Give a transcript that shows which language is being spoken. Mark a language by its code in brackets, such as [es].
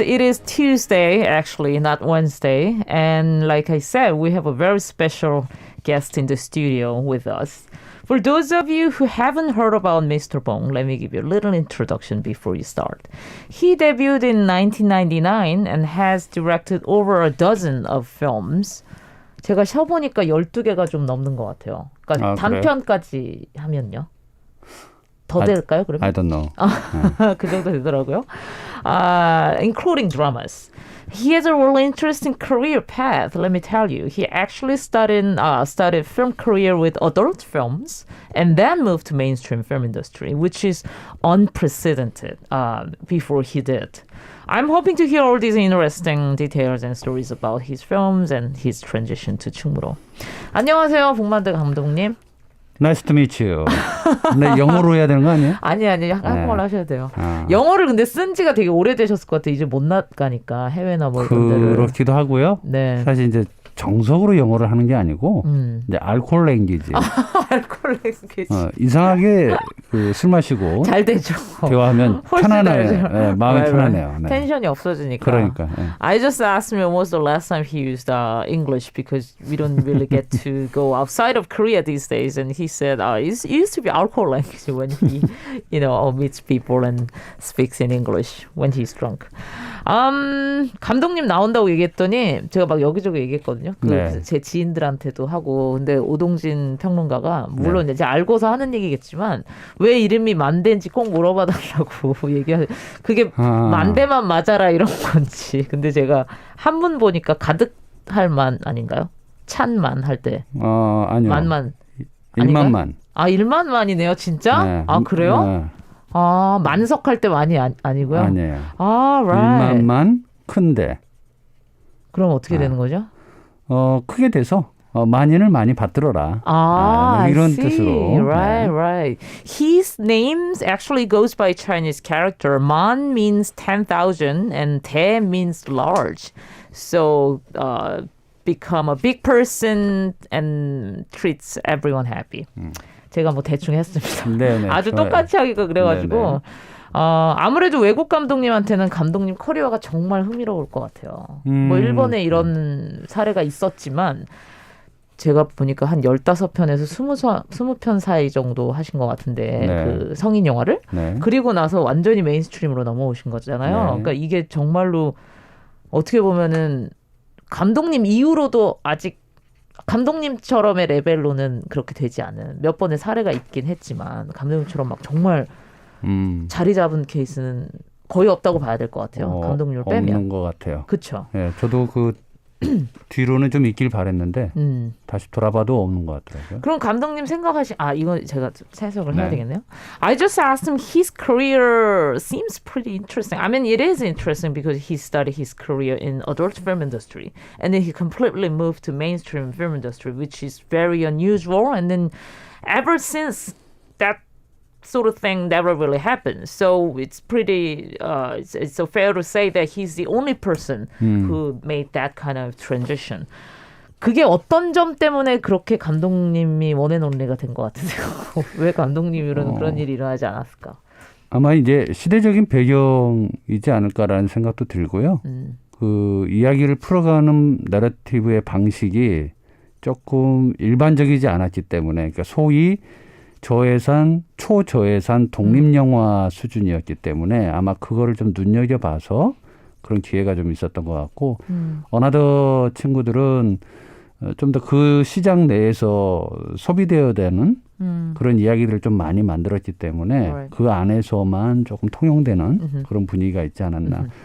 [en] It is Tuesday, actually, not Wednesday. And like I said, we have a very special guest in the studio with us. For those of you who haven't heard about Mr. Bong, let me give you a little introduction before you start. He debuted in 1999 and has directed over a dozen of films. [ko] 제가 쉬어보니까 12개가 좀 넘는 것 같아요. 그러니까 단편까지 하면요. 더 될까요, 그러면? [en] I don't know. [ko] 그 정도 되더라고요. [en] Including dramas. He has a really interesting career path, let me tell you. He actually started film career with adult films and then moved to mainstream film industry, which is unprecedented before he did. I'm hoping to hear all these interesting details and stories about his films and his transition to 충무로. [ko] 안녕하세요, 복만대 감독님. [en] Nice to meet you. [ko] 근데 영어로 해야 되는 거 아니에요? 아니 한국말로 하셔야 돼요. 영어를 근데 쓴 지가 되게 오래되셨을 것 같아요. 이제 못 나가니까 해외나 뭐 이런 데를. 그렇기도 하고요. 네. 사실 이제 정석으로 영어를 하는 게 아니고 이제 알코올 랭귀지. 알코올 랭귀지. 이상하게 술 마시고 잘 되죠. 대화하면 편안해요. 네, 마음이 편하네요. 네. 텐션이 없어지니까. 그러니까. 네. [en] I just asked him when was the last time he used English because we don't really get to go outside of Korea these days, and he said it used to be alcohol language when he, meets people and speaks in English when he's drunk. [ko] 감독님 나온다고 얘기했더니 제가 막 여기저기 얘기했거든요. 제 지인들한테도 하고. 근데 오동진 평론가가 물론 이제 알고서 하는 얘기겠지만 왜 이름이 만대인지 꼭 물어봐달라고 얘기하세요. 그게 만대만 맞아라 이런 건지. 근데 제가 한문 보니까 가득할 만 아닌가요? 찬만 할 때. 아니요. 만만. 1만만. 1만만이네요, 진짜? 네. 그래요? 네. 만석할 때 많이 아니고요? 아니에요. [en] right. [ko] 1만만 큰데. 그럼 어떻게 되는 거죠? 크게 돼서 만인을 많이 받들어라. 이런 뜻으로. [en] Right. His name actually goes by Chinese character. Man means 10,000 and 대 means large. So become a big person and treats everyone happy. [ko] 제가 뭐 대충 했습니다. 네네, 아주 좋아요. 똑같이 하기가 그래가지고 네네. 아무래도 외국 감독님한테는 감독님 커리어가 정말 흥미로울 것 같아요. 뭐 일본에 이런 사례가 있었지만 제가 보니까 한 15편에서 20편 사이 정도 하신 것 같은데 네. 그 성인 영화를 네. 그리고 나서 완전히 메인스트림으로 넘어오신 거잖아요. 네. 그러니까 이게 정말로 어떻게 보면은 감독님 이후로도 아직 감독님처럼의 레벨로는 그렇게 되지 않은 몇 번의 사례가 있긴 했지만 감독님처럼 막 정말 자리 잡은 케이스는 거의 없다고 봐야 될 것 같아요. 감독님을 빼면. 없는 것 같아요. 그렇죠. 예, 저도 뒤로는 좀 있길 바랬는데 다시 돌아봐도 없는 것 같더라고요. 그럼 감독님 이건 제가 해석을 해야 되겠네요. [en] I just asked him his career seems pretty interesting. I mean it is interesting because he started his career in adult film industry and then he completely moved to mainstream film industry, which is very unusual, and then ever since that sort of thing never really happened. So it's pretty, it's so fair to say that he's the only person who made that kind of transition. [ko] 그게 어떤 점 때문에 그렇게 감독님이 원앤온리가 된 것 같으세요? 왜 감독님이로는 그런 일이 일어나지 않았을까? 아마 이제 시대적인 배경이지 않을까라는 생각도 들고요. 그 이야기를 풀어가는 내러티브의 방식이 조금 일반적이지 않았기 때문에, 그러니까 소위 저예산, 초저예산 독립영화 수준이었기 때문에 아마 그거를 좀 눈여겨봐서 그런 기회가 좀 있었던 것 같고 어나더 친구들은 좀 더 그 시장 내에서 소비되어야 되는 그런 이야기들을 좀 많이 만들었기 때문에 그 안에서만 조금 통용되는 그런 분위기가 있지 않았나.